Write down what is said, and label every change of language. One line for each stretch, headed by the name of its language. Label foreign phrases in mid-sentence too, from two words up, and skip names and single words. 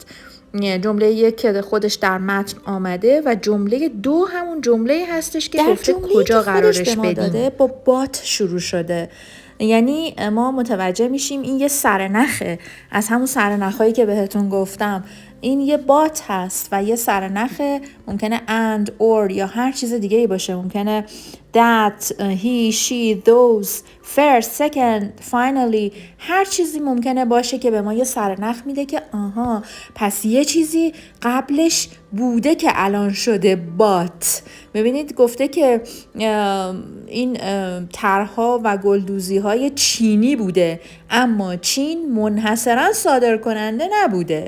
Persian: جمله 1 که خودش در متن آمده و جمله 2 همون جمله هستش که گفته کجا قرارش بدیم. با بات شروع شده. یعنی ما متوجه میشیم این یه سرنخه از همون سرنخایی که بهتون گفتم این یه بات هست و یه سرنخ، ممکنه
English: and or
Persian: یا هر چیز دیگه ای باشه، ممکنه
English: that, he, she, those, first, second, finally،
Persian: هر چیزی ممکنه باشه که به ما یه سرنخ میده که آها پس یه چیزی قبلش بوده که الان شده بات. ببینید گفته که این طرح‌ها و گلدوزی‌های چینی بوده، اما چین منحصراً صادر کننده نبوده.